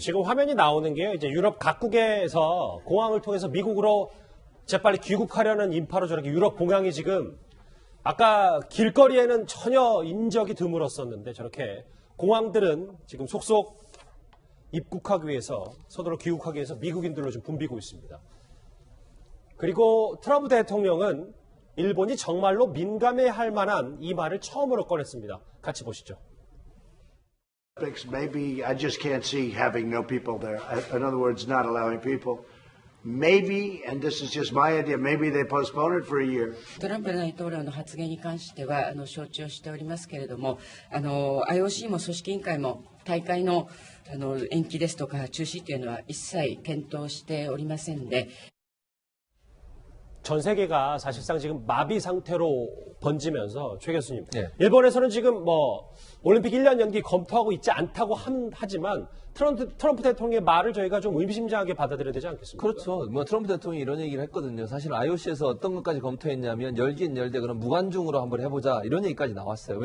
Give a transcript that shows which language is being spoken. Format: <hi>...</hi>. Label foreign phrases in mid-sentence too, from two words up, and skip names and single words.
<ko>지금 화면이 나오는 게요. 이제 유럽 각국에서 공항을 통해서 미국으로 재빨리 귀국하려는 인파로 저렇게 유럽 공항이 지금 아까 길거리에는 전혀 인적이 드물었었는데 저렇게 공항들은 지금 속속 입국하기 위해서 서둘러 귀국하기 위해서 미국인들로 좀 붐비고 있습니다. 그리고 트럼프 대통령은 일본이 정말로 민감해할 만한 이 말을 처음으로 꺼냈습니다. 같이 보시죠.</ko> <en>Maybe I just can't see having no people there. In other words, not allowing people. maybe, and this is just my idea, maybe they postpone it for a year.</en> <ja>トランプ大統領の発言に関しては承知をしておりますけれども、IOC も組織委員会も大会の延期ですとか中止というのは一切検討しておりませんで。</ja> <ko>전 세계가 사실상 지금 마비 상태로 번지면서 최 교수님, 네. 일본에서는 지금 뭐 올림픽 1년 연기 검토하고 있지 않다고 하지만 트럼프 대통령의 말을 저희가 좀 의미심장하게 받아들여야 되지 않겠습니까? 그렇죠. 뭐 트럼프 대통령이 이런 얘기를 했거든요. 사실 IOC에서 어떤 것까지 검토했냐면 열긴 열대 그럼 무관중으로 한번 해보자 이런 얘기까지 나왔어요.</ko>